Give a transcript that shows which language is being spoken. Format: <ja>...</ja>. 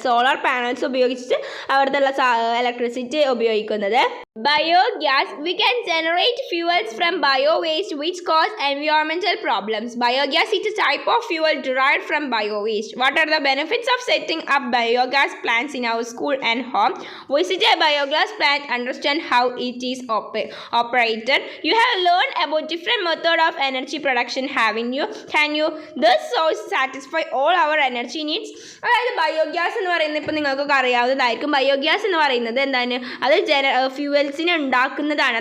<ml>Solar panels ഉപയോഗിച്ചിട്ട് അവിടുത്തെ electricity ഉപയോഗിക്കുന്നത്.</ml> <en>Biogas. We can generate fuels from bio waste which cause environmental problems. Biogas is a type of fuel derived from bio waste. What are the benefits of setting up biogas plants in our school and home? Visit a biogas plant, understand how it is operated. You have learned about different method of energy production, haven't you? Can you this source satisfy all our energy needs?</en> <ml>അതായത് biogas എന്ന് പറയുന്നത് ഇപ്പോൾ നിങ്ങൾക്കൊക്കെ അറിയാവുന്നതായിരിക്കും. Biogas എന്ന് പറയുന്നത് എന്താണ്, അത് ഫ്യൂവൽസിനെ ഉണ്ടാക്കുന്നതാണ്.</ml>